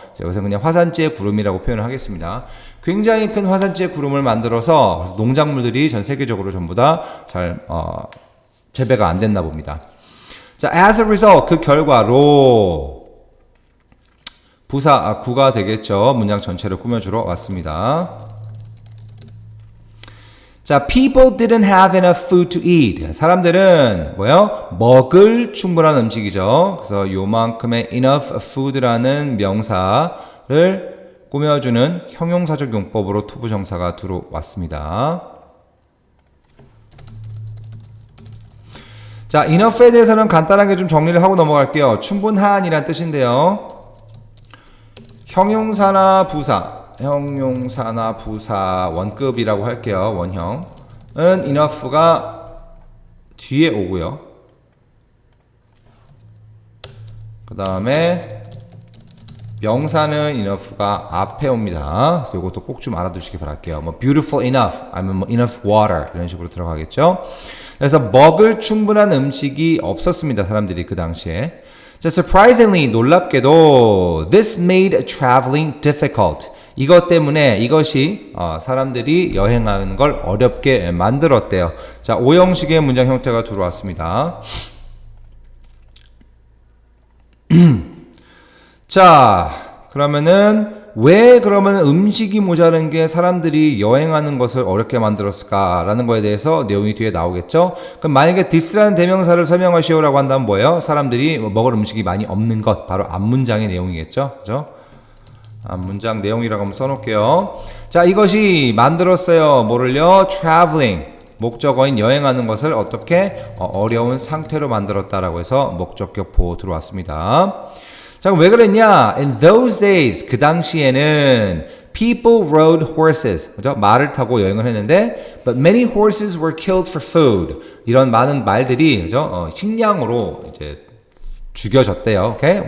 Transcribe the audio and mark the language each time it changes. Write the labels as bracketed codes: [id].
[ko] 자, 여기서 그냥 화산재 구름이라고 표현을 하겠습니다. 굉장히 큰 화산재 구름을 만들어서 농작물들이 전 세계적으로 전부 다 잘 재배가 안 됐나 봅니다. 자, [en] as a result, [ko] 그 결과로 부사 구가 되겠죠. 문장 전체를 꾸며주러 왔습니다. [en] 자, people didn't have enough food to eat. [ko] 사람들은 먹을 충분한 음식이죠. 그래서 요만큼의 enough food라는 명사를 꾸며주는 형용사적 용법으로 투부정사가 들어왔습니다. 자, enough에 대해서는 간단하게 좀 정리를 하고 넘어갈게요. 충분한이란 뜻인데요. 형용사나 부사 원급이라고 할게요. 원형은 enough가 뒤에 오고요. 그 다음에 명사는 enough가 앞에 옵니다. 그래서 이것도 꼭 좀 알아두시기 바랄게요. [en] beautiful enough, [ko] 아니면 enough water 이런 식으로 들어가겠죠. 그래서 먹을 충분한 음식이 없었습니다. 사람들이 그 당시에. [en] 자, surprisingly, [ko] 놀랍게도 [en] this made traveling difficult. [ko] 이것 때문에 이것이 사람들이 여행하는 걸 어렵게 만들었대요. 자, 오형식의 문장 형태가 들어왔습니다. 자, 그러면은 그러면 음식이 모자란 게 사람들이 여행하는 것을 어렵게 만들었을까라는 거에 대해서 내용이 뒤에 나오겠죠. 그럼 만약에 this라는 대명사를 설명하시오라고 한다면 뭐예요? 사람들이 먹을 음식이 많이 없는 것, 바로 앞문장의 내용이겠죠. 그죠? 앞문장 내용이라고 한번 써놓을게요. 자, 이것이 만들었어요. 뭐를요? traveling. 목적어인 여행하는 것을 어떻게 어려운 상태로 만들었다라고 해서 목적격 보호 들어왔습니다. 자, 그럼 왜 그랬냐? [en] In those days, [ko] 그 당시에는 [en] people rode horses, 그죠? [ko] 말을 타고 여행을 했는데, [en] but many horses were killed for food. [ko] 이런 많은 말들이, 그죠? 식량으로 이제 죽여졌대요. Okay?